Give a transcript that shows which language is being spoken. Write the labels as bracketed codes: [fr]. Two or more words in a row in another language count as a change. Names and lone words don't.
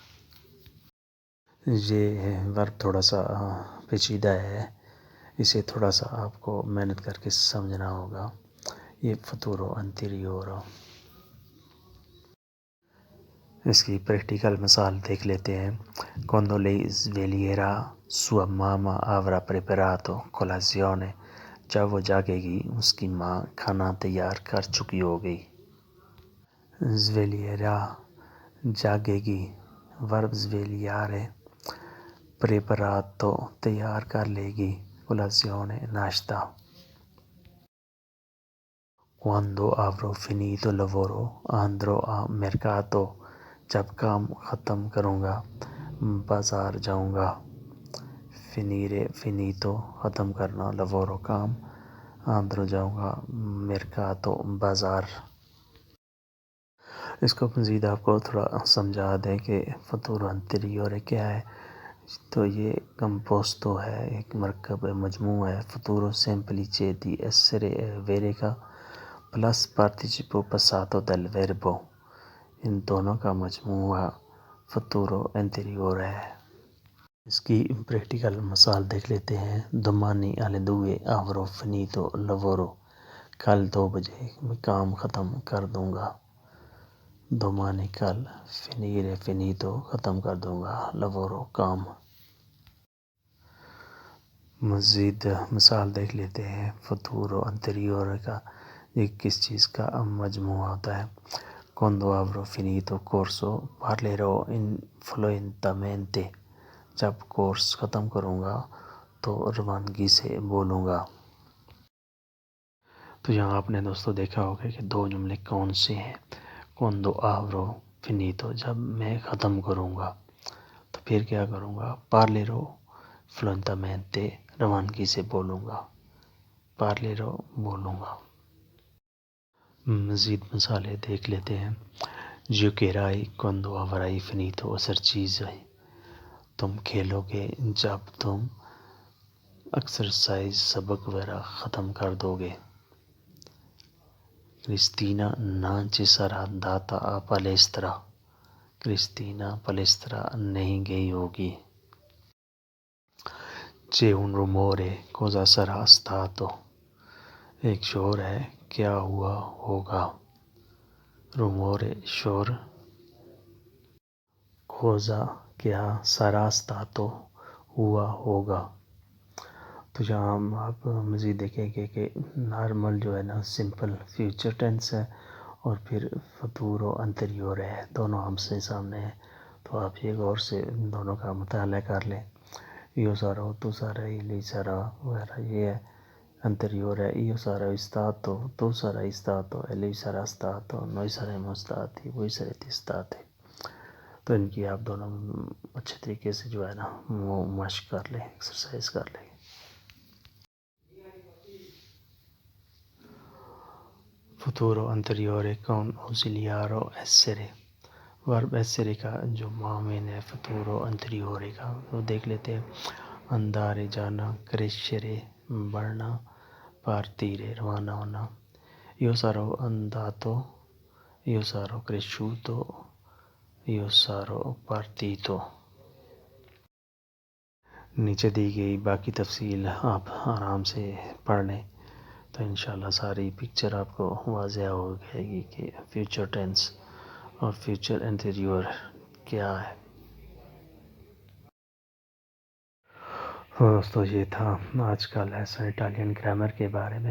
[ur] یہ ورب تھوڑا سا پیچیدہ ہے، اسے تھوڑا سا آپ کو محنت کر کے سمجھنا ہوگا۔ یہ [it] futuro anteriore, [ur] اس کی پریکٹیکل مثال دیکھ لیتے ہیں۔ [it] Quando lei sveglierà sua mamma avrà preparato colazione، [ur] جب وہ جاگے گی اس کی ماں کھانا تیار کر چکی ہوگی۔ sveglierà جاگے گی، ورب svegliare، preparato تیار کر لے گی، colazione ناشتہ۔ [it] Quando avrò finito il lavoro andrò a mercato، [ur] جب کام ختم کروں گا بازار جاؤں گا۔ [it] finire finito [ur] ختم کرنا، lavoro کام، andrò جاؤں گا، mercato بازار۔ اس کو مزید آپ کو تھوڑا سمجھا دیں کہ [it] futuro anteriore [ur] کیا ہے، تو یہ کمپوسٹو ہے، ایک مرکب مجموعہ ہے۔ [it] futuro semplice di essere ویرے [ur] کا پلس [it] participo passato del verbo، [ur] ان دونوں کا مجموعہ [it] futuro anteriore [ur] ہے۔ اس کی پریکٹیکل مثال دیکھ لیتے ہیں۔ [it] domani alle 2 avrò finito il lavoro، [ur] کل 2 بجے میں کام ختم کر دوں گا۔ domani کل، [it] finire finito [ur] ختم کر دوں گا، lavoro کام۔ مزید مثال دیکھ لیتے ہیں [it] futuro anteriore [ur] کا، یہ کس چیز کا مجموعہ ہوتا ہے۔ [it] Quando avrò finito corso parlerò fluentemente، [ur] جب کورس ختم کروں گا تو روانگی سے بولوں گا۔ تو یہاں آپ نے دوستو دیکھا ہوگا کہ دو جملے کون سے ہیں۔ [it] Quando avrò finito [ur] جب میں ختم کروں گا، تو پھر کیا کروں گا، [it] parlerò fluentemente [ur] روانگی سے بولوں گا۔ parlerò بولوں گا. مزید مثالیں دیکھ لیتے ہیں. [it] Giocherai quando avrai finito esercizi. [ur] تم کھیلو گے جب تم ایکسرسائز سبق وغیرہ ختم کر دو گے. [it] Cristina non ci sarà andata a palestra. [ur] Cristina palestra نہیں گئی ہوگی. [it] C'è un rumore, cosa sarà stato. [ur] ایک شور ہے کیا ہوا ہوگا. Rumore شور. Cosa کیا [it] sarà stato [ur] ہوا ہوگا. تو یہاں آپ مزید دیکھیں گے کہ نارمل جو ہے نا سمپل فیوچر ٹینس ہے اور پھر [it] futuro anteriore [ur] ہے، دونوں ہم سے سامنے ہیں. تو آپ یہ غور سے دونوں کا مطالعہ کر لیں. [it] io sarò tu sarai lei sarà [ur] وغیرہ یہ ہے [it] انتریور ہے. io sarò stato tu sarai stato lei sarà stato noi saremo stati voi sarete stati. [ur] تو ان کی آپ دونوں اچھے طریقے سے جو ہے نا وہ مشق کر لیں، ایکسرسائز کر لیں. [it] Futuro anteriore con ausiliario essere. [ur] ورب ایسرے کا جو معامل ہے [it] futuro anteriore [ur] کا وہ دیکھ لیتے ہیں. Andare جانا، crescere بڑھنا، partire روانہ ہونا. [it] Io sarò andato, io sarò cresciuto, io sarò partito. [ur] نیچے دی گئی باقی تفصیل آپ آرام سے پڑھ لیں تو انشاءاللہ ساری پکچر آپ کو واضح ہو جائے گی کہ فیوچر ٹینس اور فیوچر انٹیریور کیا ہے. دوستو یہ تھا آج کا لیسن اٹالین گرامر کے بارے میں.